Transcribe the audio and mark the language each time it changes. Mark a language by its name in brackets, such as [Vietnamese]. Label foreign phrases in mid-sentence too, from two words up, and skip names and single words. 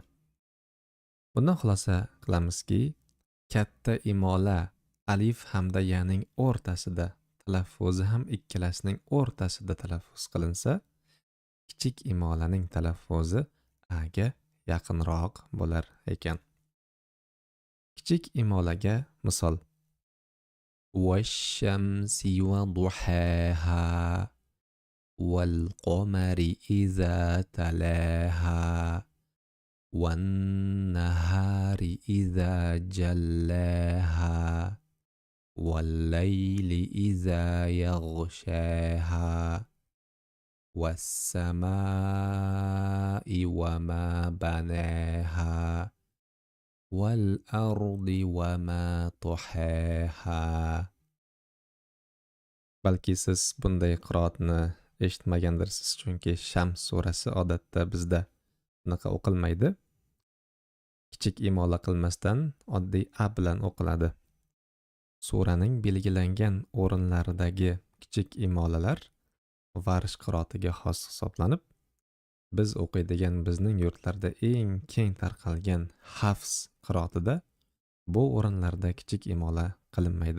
[Uzbek] Bundan xulosa qilamizki, katta imola alif hamda yaning o'rtasida, talaffuzi ham ikkalasining o'rtasida talaffuz qilinsa, kichik imolaning talaffuzi a ga yaqinroq bo'lar ekan. Kichik imolaga misol: [Arabic] وَالشَّمْسِ وَضُحَاهَا وَالْقَمَرِ إِذَا تَلَاهَا وَالنَّهَارِ إِذَا جَلَّاهَا وَاللَّيْلِ إِذَا يَغْشَاهَا وَالسَّمَاءِ وَمَا بَنَاهَا وَالْأَرْضِ وَمَا طَحَاهَا. [Uzbek] Balki siz bunday qiroatni eshitmagandirsiz, chunki Shams surasi odatda bizda bunaqa o'qilmaydi. kichik imola qilmasdan oddiy a bilan o'qiladi. Suraning belgilangan o'rinlaridagi kichik imolalar Varsh qiroatiga xos hisoblanib, biz o'qiydigan bizning yurtlarda eng keng tarqalgan Hafs qiroatida bu o'rinlarda kichik imola qilinmaydi.